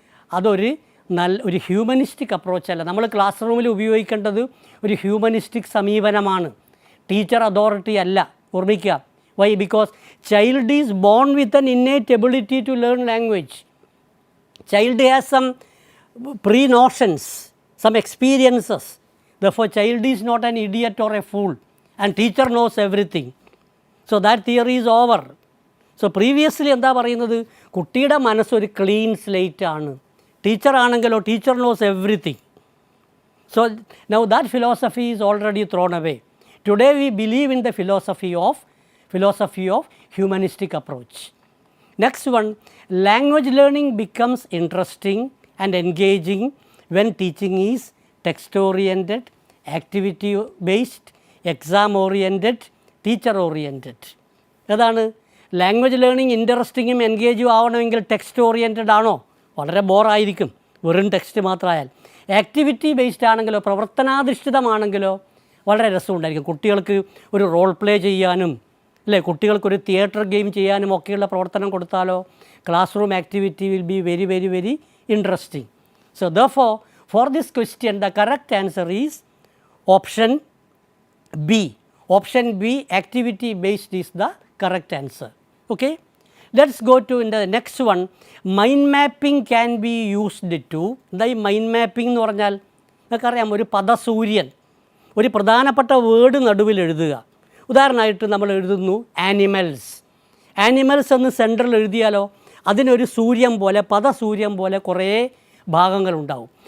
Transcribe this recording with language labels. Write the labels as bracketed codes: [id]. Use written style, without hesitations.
[ml] അതൊരു ഒരു ഹ്യൂമനിസ്റ്റിക് അപ്രോച്ചല്ല. നമ്മൾ ക്ലാസ് റൂമിൽ ഉപയോഗിക്കേണ്ടത് ഒരു ഹ്യൂമനിസ്റ്റിക് സമീപനമാണ്, ടീച്ചർ അതോറിറ്റി അല്ല. ഓർമ്മിക്കുക. Y? [en] Because child is born with an innate ability to learn language. Child has some pre-notions, some experiences. Therefore, child is not an idiot or a fool, and teacher knows everything. So that theory is over. So previously [ml] എന്താ പറയുന്നത്? കുട്ടിയുടെ മനസ്സൊരു clean slate ആണ്. [en] Teacher ആണെങ്കിലോ teacher knows everything. So now that philosophy is already thrown away. Today we believe in the philosophy of humanistic approach. Next one, language learning becomes interesting and engaging when teaching is text oriented, activity based, exam oriented, teacher oriented. [ml] ഏതാണ്? Language learning ഇൻട്രസ്റ്റിങ്ങും എൻഗേജും ആവണമെങ്കിൽ text oriented ആണോ? വളരെ ബോറായിരിക്കും വെറും text മാത്രമായാൽ. Activity based ആണെങ്കിലോ പ്രവർത്തനാധിഷ്ഠിതമാണെങ്കിലോ വളരെ രസമുണ്ടായിരിക്കും. കുട്ടികൾക്ക് ഒരു role play ചെയ്യാനും അല്ലേ, കുട്ടികൾക്കൊരു തിയേറ്റർ ഗെയിം ചെയ്യാനും ഒക്കെയുള്ള പ്രവർത്തനം കൊടുത്താലോ [en] Classroom activity will be very very very interesting. So therefore for this question the correct answer is option B. Option B, activity based, is the correct answer. Okay, let's go to in the next one. Mind mapping can be used to. [ml] എന്താ ഈ mind mapping എന്ന് പറഞ്ഞാൽ? നിങ്ങൾക്കറിയാം, ഒരു പദസൂര്യൻ, ഒരു പ്രധാനപ്പെട്ട word നടുവിൽ എഴുതുക. ഉദാഹരണമായിട്ട് നമ്മൾ എഴുതുന്നു ആനിമൽസ്. ആനിമൽസ് എന്ന് സെൻറ്ററിൽ എഴുതിയാലോ അതിനൊരു സൂര്യൻ പോലെ, പദസൂര്യൻ പോലെ കുറേ ഭാഗങ്ങളുണ്ടാവും.